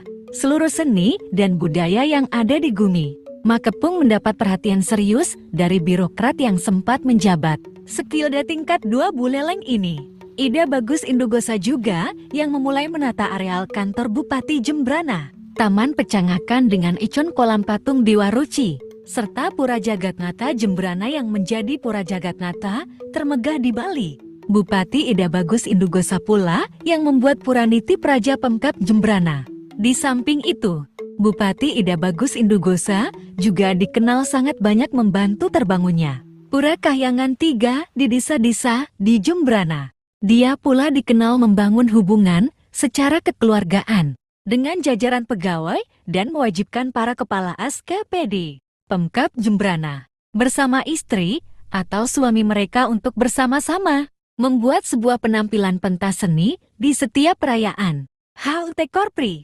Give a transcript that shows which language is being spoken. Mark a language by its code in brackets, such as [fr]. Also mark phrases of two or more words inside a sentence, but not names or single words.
[id] Seluruh seni dan budaya yang ada di Gumi Makepung mendapat perhatian serius dari birokrat yang sempat menjabat Sekilda tingkat 2 Buleleng ini. Ida Bagus Indugosa juga yang memulai menata areal kantor Bupati Jembrana, Taman Pecangakan dengan icon kolam patung Dewa Ruci, serta Pura Jagatnata Jembrana yang menjadi Pura Jagatnata termegah di Bali. Bupati Ida Bagus Indugosa pula yang membuat Pura Niti Praja Pemkab Jembrana. Di samping itu, Bupati Ida Bagus Indugosa juga dikenal sangat banyak membantu terbangunnya Pura Kahyangan 3 di desa-desa di Jembrana. Dia pula dikenal membangun hubungan secara kekeluargaan dengan jajaran pegawai dan mewajibkan para kepala ASKPD Pemkab Jembrana bersama istri atau suami mereka untuk bersama-sama membuat sebuah penampilan pentas seni di setiap perayaan HUT Korpri.